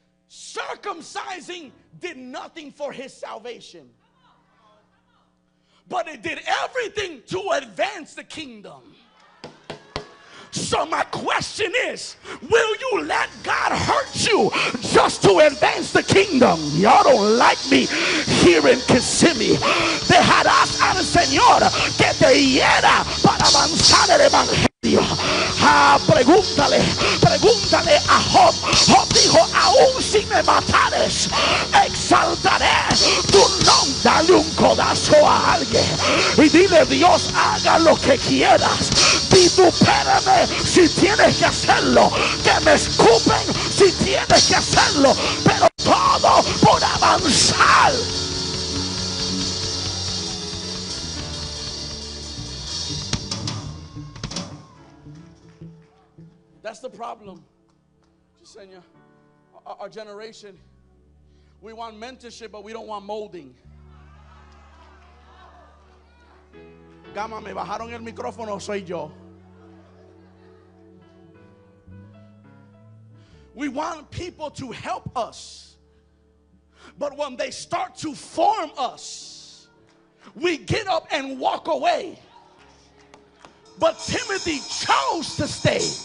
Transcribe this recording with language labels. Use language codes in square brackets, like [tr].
[en] Circumcising did nothing for his salvation, but it did everything to advance the kingdom. So my question is, will you let God hurt you just to advance the kingdom? Y'all don't like me here in Kissimmee. [es] Dejarás al Señor que te hiera para avanzar el evangelio. Pregúntale a Job. Job dijo: aún si me matares, exaltaré tu nombre. Dale un codazo a alguien y dile: Dios, haga lo que quieras. Vitupérame si tienes que hacerlo, que me escupen si tienes que hacerlo, pero todo por avanzar. [en] That's the problem, Yesenia. Our generation, we want mentorship, but we don't want molding. [es] Gama, me bajaron el micrófono, soy yo. [en] We want people to help us, but when they start to form us, we get up and walk away. But Timothy chose to stay.